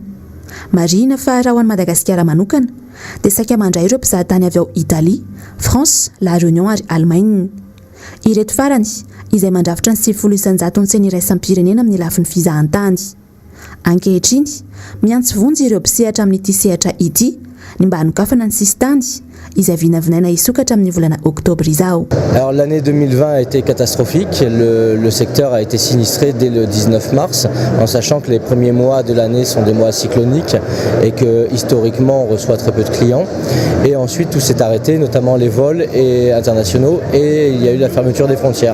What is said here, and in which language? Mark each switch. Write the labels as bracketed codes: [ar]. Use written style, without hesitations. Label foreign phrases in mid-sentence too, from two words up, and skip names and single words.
[mg] Marina fa raha ho an'i Madagasikara manokana dia saika mandray ireo mpizahatany avy ao Italia, France, La Réunion ary Allemagne. Ireto farany izay mandrafitra ny 700 ny tseny iraisam-pirenena amin'ny lafin'ny fizahantany. Ankehitriny miantso vonjy ireo mpisehatra amin'ity sehatra ity ny mba hanokafana ny sisy tany izay vinavinaina isokatra amin'ny volana Oktobra izao. [fr] Alors l'année 2020 a été catastrophique, le secteur a été sinistré dès le 19 mars, en sachant que les premiers mois de l'année sont des mois cycloniques et que historiquement on reçoit très peu de clients. Et ensuite tout s'est arrêté, notamment les vols internationaux, et il y a eu la fermeture des frontières.